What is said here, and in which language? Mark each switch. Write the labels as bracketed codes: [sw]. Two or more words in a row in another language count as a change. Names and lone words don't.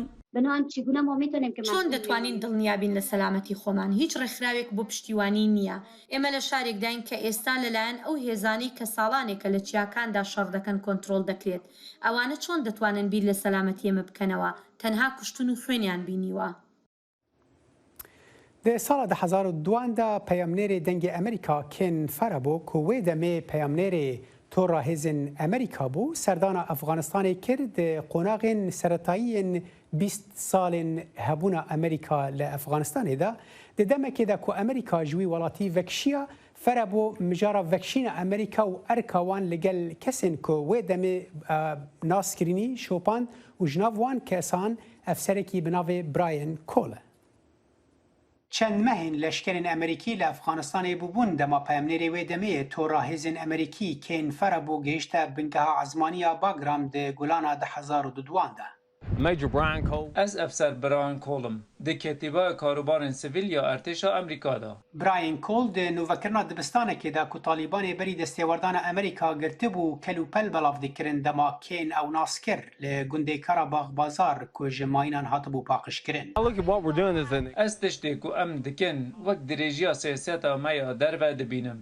[ckb] چۆن دەتوانین دڵنیابین لە سەلامەتی خۆمان هیچ ڕێکخراوێک بۆ پشتیوانی نییە ئێمە لە شارێکداین کە ئێستا لەلایەن ئەو هێزانی کە ساڵانێکە لە چیاکاندا شەڕ دەکەن کۆنتڕۆڵ دەکرێت ئەوانە چۆن دەتوانن بیر لە سەلامەتی ئێمە بکەنەوە تەنها کوشتن و خوێنیان بینیوە. [ku] Di sala 2002 da peyamnerê dengê Amerîka Ken Farabo ku wê demê peyamnerê tora hêzên Amerîka bû serdana Efganistanê kir di qonaxên seretayiyên 20 salên hebûna Amerîka li Efganistanê da di demekê de ku Amerîka ji wî welatî vekşiya Farabo mijara vekşîna Amerîka û erka wan li gel kesên ku wê demê naskirînî şopand û ji nav wan kesan efserekî bi navê Brian Cole. چەند مەهین لەشکرین ئەمریکی لە ئەفغانستانی بووبوون دەما پەیامنێری وێ دەمەیە تۆڕا هێزن ئەمریکی کێن فەرە بۆ گەیشتە بنگەها عزمانیە باگرام دە گولانا 2002دا. از افسر برایان کولم د کتیبه کاروبار سیویل یا ارتش امریکا دا براین کول د نوڤکرنا دبستانekê da ku Talîbanê berî destêwerdana Amerîka girtibû kelûpel belav dikirin dema kên ew nas kir li gundê Karabağ Bazar ku ji mayînan hatibû paqijkirin. ez tiştê ku em dikin wek dirêjiya siyaseta me ya derve dibînim.